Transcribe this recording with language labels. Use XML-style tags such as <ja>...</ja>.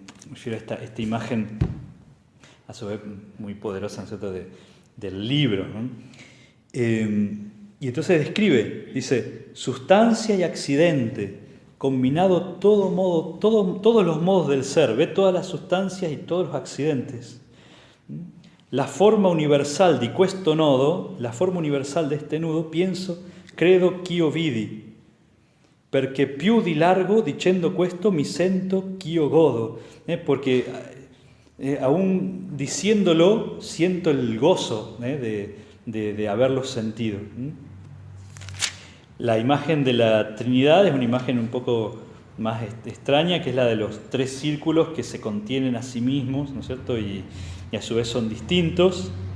<es>Refiero a esta imagen, a su vez muy poderosa, ¿no es cierto?, del libro, ¿no? Y entonces describe, dice, sustancia y accidente, combinado todos los modos del ser, ve todas las sustancias y todos los accidentes.</es> <it>La forma universal di questo nodo,</it> <es>la forma universal de este nudo, pienso,</es> <it>credo ch'io vidi, perché più di largo, dicendo questo, mi sento ch'io godo.</it> <es>Porque aún diciéndolo, siento el gozo de haberlo sentido. La imagen de la Trinidad es una imagen un poco más extraña, que es la de los tres círculos que se contienen a sí mismos, ¿no es cierto?, y a su vez son distintos.</es>